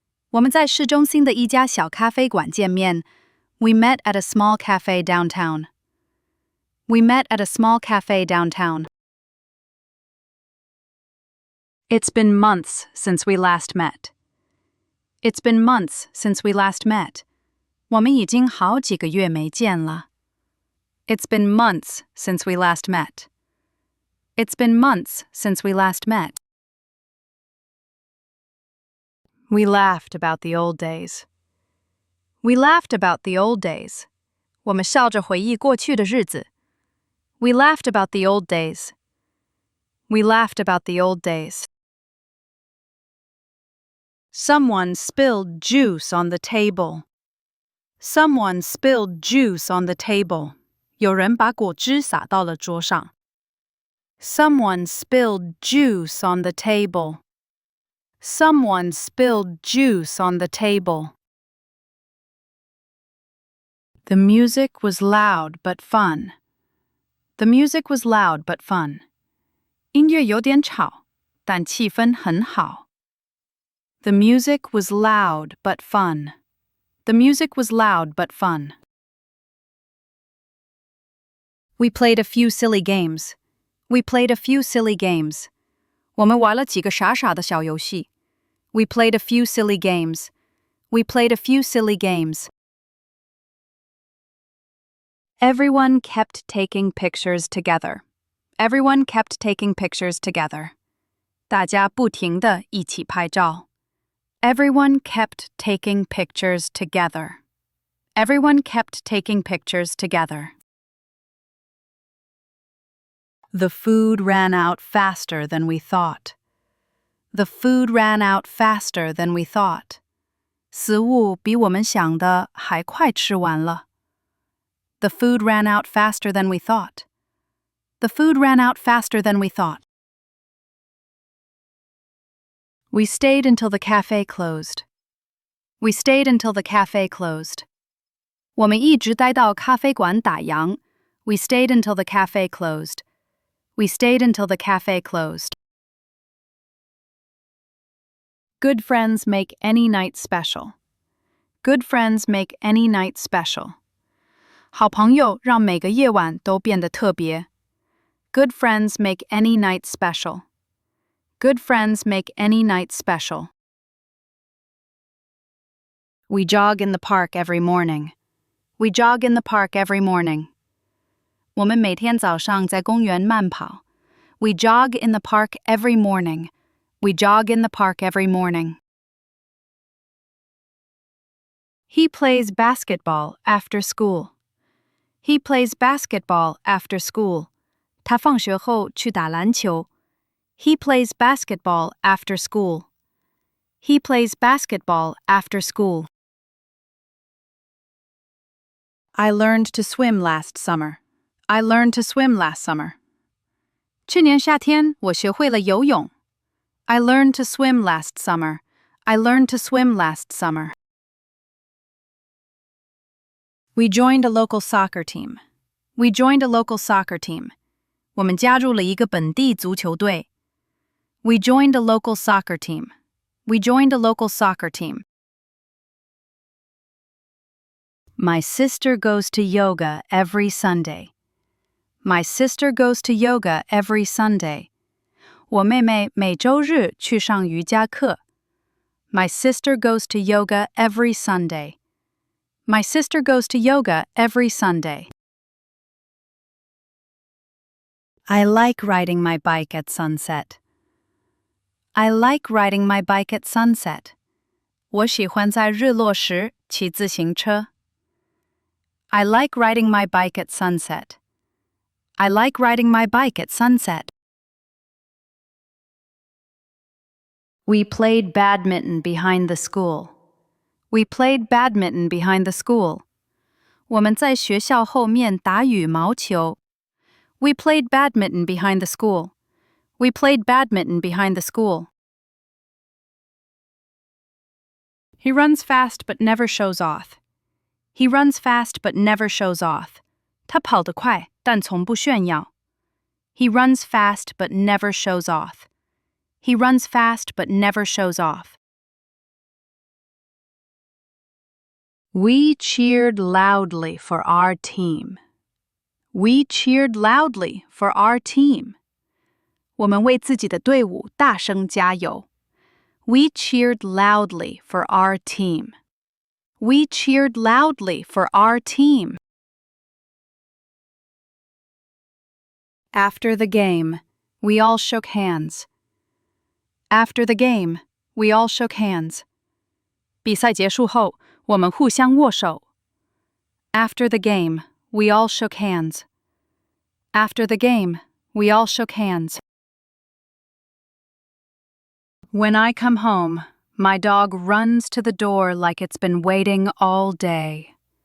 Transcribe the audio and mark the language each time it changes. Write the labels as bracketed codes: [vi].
[zh] 我们在市中心的一家小咖啡馆见面。 [en] We met at a small cafe downtown. We met at a small cafe downtown. It's been months since we last met. It's been months since we last met. [zh] 我们已经好几个月没见了。 [en] It's been months since we last met. It's been months since we last met. We laughed about the old days. We laughed about the old days. [zh] 我们笑着回忆过去的日子。 [en] We laughed about the old days. We laughed about the old days. Someone spilled juice on the table. Someone spilled juice on the table. [zh] 有人把果汁洒到了桌上。 [en] Someone spilled juice on the table. Someone spilled juice on the table. The music was loud but fun. The music was loud but fun. [zh] 音乐有点吵，但气氛很好。 [en] The music was loud but fun. The music was loud but fun. We played a few silly games. We played a few silly games. [zh] 我们玩了几个傻傻的小游戏。 [en] We played a few silly games. We played a few silly games. Everyone kept taking pictures together. Everyone kept taking pictures together. [zh] 大家不停地一起拍照。 [en] Everyone kept taking pictures together. Everyone kept taking pictures together. The food ran out faster than we thought. The food ran out faster than we thought. [zh] 食物比我们想的还快吃完了。 [en] The food ran out faster than we thought. The food ran out faster than we thought. We stayed until the cafe closed. We stayed until the cafe closed. [zh] 我们一直待到咖啡馆打烊。 [en] We stayed until the cafe closed. We stayed until the cafe closed. Good friends make any night special. Good friends make any night special. [zh] 好朋友让每个夜晚都变得特别。 [en] Good friends make any night special. Good friends make any night special. We jog in the park every morning. We jog in the park every morning. [zh] 我们每天早上在公园慢跑。 [en] We jog in the park every morning. We jog in the park every morning. He plays basketball after school. He plays basketball after school. [zh] 他放学后去打篮球。 [en] He plays basketball after school. He plays basketball after school. I learned to swim last summer. I learned to swim last summer. [zh] 去年夏天我学会了游泳。 [en] I learned to swim last summer. I learned to swim last summer. We joined a local soccer team. We joined a local soccer team. [zh] 我们加入了一个本地足球队。 [en] We joined a local soccer team. We joined a local soccer team. My sister goes to yoga every Sunday. My sister goes to yoga every Sunday. [zh] 我妹妹每周日去上瑜伽课。 [en] My sister goes to yoga every Sunday. My sister goes to yoga every Sunday. I like riding my bike at sunset. I like riding my bike at sunset. [zh] 我喜欢在日落时骑自行车。 [en] I like riding my bike at sunset. I like riding my bike at sunset. We played badminton behind the school. We played badminton behind the school. [zh] 我们在学校后面打羽毛球。 [en] We played badminton behind the school. We played badminton behind the school. He runs fast but never shows off. He runs fast but never shows off. [zh] 他跑得快，但从不炫耀。 [en] He runs fast but never shows off. He runs fast but never shows off. We cheered loudly for our team. We cheered loudly for our team. [zh] 我们为自己的队伍大声加油。 [en] We cheered loudly for our team. We cheered loudly for our team. After the game, we all shook hands. After the game, we all shook hands. [zh] 比赛结束后，我们互相握手。 [en] After the game, we all shook hands. After the game, we all shook hands. When I come home, my dog runs to the door like it's been waiting all day.